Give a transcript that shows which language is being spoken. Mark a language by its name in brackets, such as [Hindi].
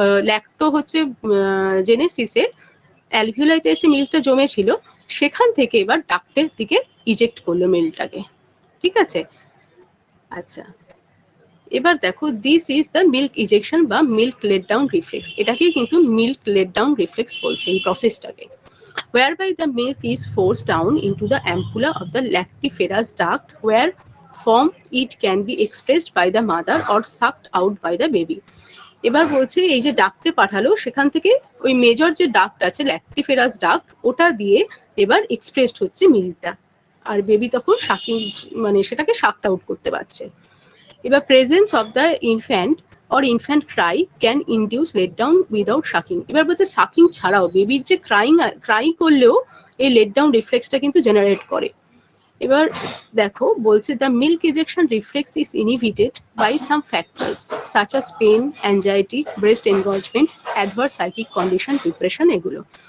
[Bangla] Lacto হচ্ছে জেনেসিসে অ্যালভিওলাইতে এসে মিল্কটা জমেছিল, সেখান থেকে এবার ডাক্টের দিকে ইজেক্ট করলো মিল্কটাকে। ঠিক আছে, আচ্ছা এবার দেখো [English] this is the milk ejection [Bangla] বা মিল্ক লেট ডাউন রিফ্লেক্স, এটাকেই কিন্তু মিল্ক লেট ডাউন রিফ্লেক্স বলছে এই প্রসেসটাকে। [English] whereby the milk is forced down into the ampulla of the lactiferous duct where from it can be expressed by the mother or sucked out by the baby। [Bangla] এবার বলছে এই যে ডাক্টে পাঠালো, সেখান থেকে ওই মেজর যে ডাক্ট আছে ল্যাক্টিফেরাস ডাক্ট, ওটা দিয়ে এবার এক্সপ্রেসড হচ্ছে মিল্কটা, আর বেবি তখন শাকিং মানে সেটাকে শাকড আউট করতে পারছে। [English] এবার presence of the infant or infant cry can induce let down without sucking। [Bangla] এবার বলছে সাকিং ছাড়াও বেবির যে ক্রাই করলেও এই লেট ডাউন রিফ্লেক্সটা কিন্তু জেনারেট করে। এবার দেখো বলছে [English] The milk ejection reflex is inhibited by some factors such as pain, anxiety, breast engorgement, adverse psychic condition, depression, এগুলো।